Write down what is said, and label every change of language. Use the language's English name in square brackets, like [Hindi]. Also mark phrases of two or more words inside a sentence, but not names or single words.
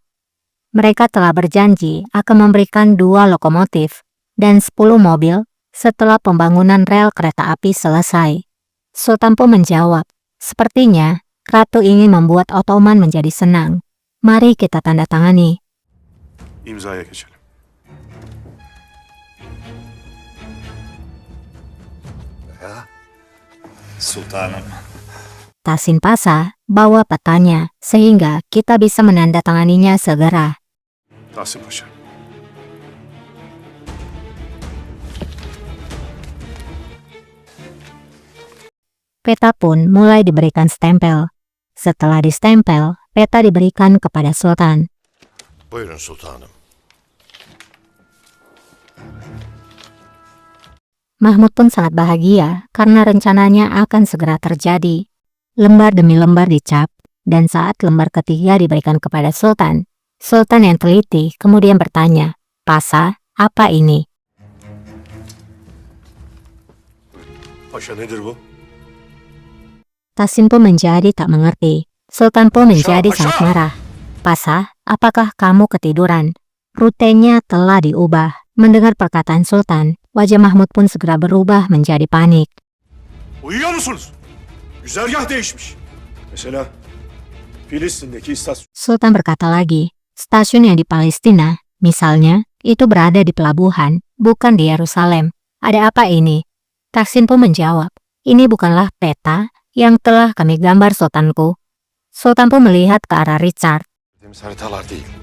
[Indonesian] Mereka telah berjanji akan memberikan 2 lokomotif dan 10 mobil setelah pembangunan rel kereta api selesai." Sultan pun menjawab, "Sepertinya Ratu ingin membuat Ottoman menjadi senang. Mari kita tanda tangani." [Turkish] İmzaya geçelim. ya sultanım. [Indonesian] Tasin Pasha bawa petanya sehingga kita bisa menandatanganinya segera. [Turkish] Tahsin Paşa. [Indonesian] Peta pun mulai diberikan stempel. Setelah distempel, peta diberikan kepada Sultan. [Turkish] Buyurun sultanım. [Indonesian] Mahmud pun sangat bahagia karena rencananya akan segera terjadi. Lembar demi lembar dicap, dan saat lembar ketiga diberikan kepada Sultan, Sultan yang teliti kemudian bertanya, "Pasha, apa ini?" [Turkish] Paşa nedir bu? [Indonesian] Tasin pun menjadi tak mengerti. Sultan pun menjadi Pasha! sangat marah. "Pasha, apakah kamu ketiduran? Rutenya telah diubah." Mendengar perkataan Sultan, wajah Mahmud pun segera berubah menjadi panik. [Turkish] Uyuyor musunuz? Güzergah değişmiş. Mesela Filistin'deki istasyon. [Indonesian] Sultan berkata lagi, stasiun yang di Palestina, misalnya, itu berada di pelabuhan, bukan di Yerusalem. Ada apa ini? Taksin pun menjawab, "Ini bukanlah peta yang telah kami gambar, Sultanku." Sultan pun melihat ke arah Richard. [Turkish] Temiz haritalar değil.